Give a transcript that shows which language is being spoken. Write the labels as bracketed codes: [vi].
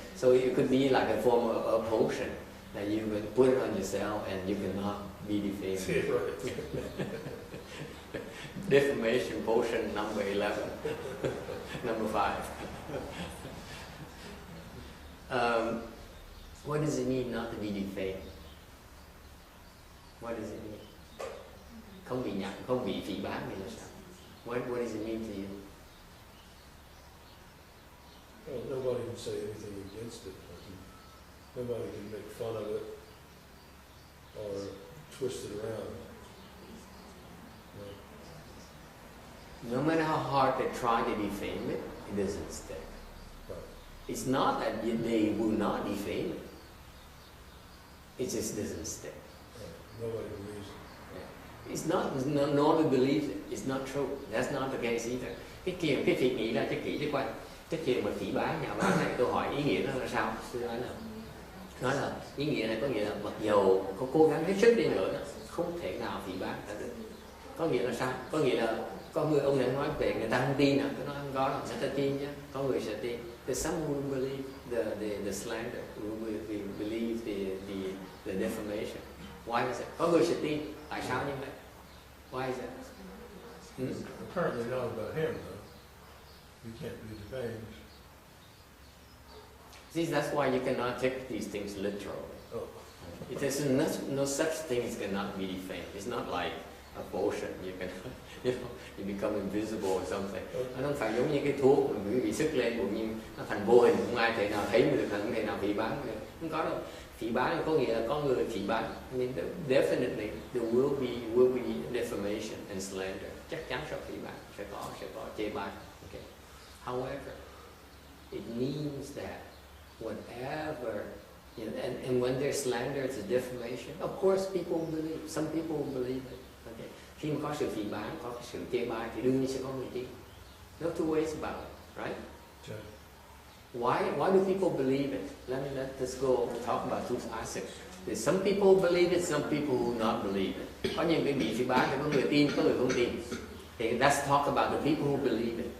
[en] So it could be like a form of a potion that you can put it on yourself and you cannot be defamed. Defamation potion number 11. Number 5. What does it mean not to be defamed? What does it mean? [vi] Không bị nhạo, không bị phỉ báng thì là sao? [en] What does it mean to you? Well, nobody can say anything against it. Nobody can make fun of it or twist it around. No matter how hard they try to defame it, it doesn't stick. Right. It's not that they will not defame it. It just doesn't stick. Right. Nobody believes it. Yeah. It's not, nobody believes it. It's not true. That's not the case either. [vi] Cái việc nghĩ ra cái kỹ chứ quan. Cái chuyện mà phỉ báng, nhạo báng này, tôi hỏi ý nghĩa nó là sao? Tôi nói là ý nghĩa này có nghĩa là mặc dầu có cố gắng hết sức đi nữa, không thể nào phỉ báng ta được. Có nghĩa là sao? Có nghĩa là có người, ông này nói về người ta không tin à? Tôi nói không có đâu, người ta tin nhé. Có người sẽ tin. [en] There's some who believe the slander, who believe the defamation. Why is it? [vi] Có người sẽ tin. Tại sao như vậy? Why is it? [en] Apparently not about him, though. You can't be defamed. See, that's why you cannot take these things literally. Oh. There's no such thing as cannot be defamed. It's not like a potion. You can, you become invisible or something. [vi] Nó không phải giống như cái thuốc mà bị sức lên, cũng như nó thành vô hình, không ai thể nào thấy được, không thể nào phỉ báng được. Không có đâu. Phỉ báng có nghĩa là có người phỉ báng. [en] I mean, definitely there will be defamation and slander. [vi] Chắc chắn sẽ phỉ báng, sẽ có chê bai. [en] Okay. However, it means that whatever, and when there's slander, it's a defamation. Of course, some people believe it. Okay. [vi] Khi mà có sự phỉ báng, có sự chê bai thì đương nhiên sẽ có người tin. [en] No two ways about it, right? Okay. Why do people believe it? Let's go talk about two aspects. There's some people believe it, some people will not believe it. [vi] Có những cái bị phỉ báng thì có người tin, có người không tin. Thì [en] let's talk about the people who believe it.